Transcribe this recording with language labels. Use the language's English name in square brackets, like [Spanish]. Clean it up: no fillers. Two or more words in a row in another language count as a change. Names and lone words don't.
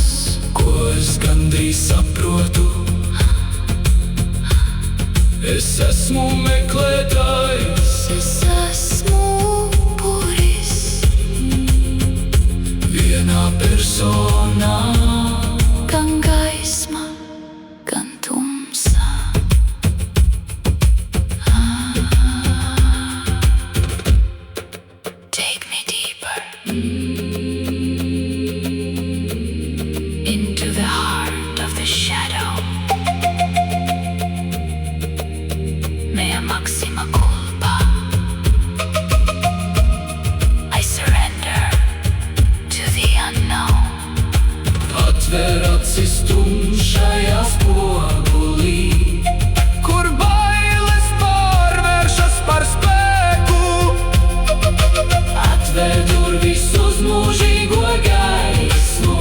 [Latvian] ko es gandrīz saprotu. Es esmu meklētājs, es esmu upuris. vienā personā. Gan gaisma, gan tumsa. [English] Take me deeper into the heart of the shadow. [Latin] Mea maxima culpa. [English] I surrender to the unknown. [Latvian] Atver acis tumšajā spogulī, kur bailes pārvēršas par spēku. Atver durvis uz mūžīgo gaismu.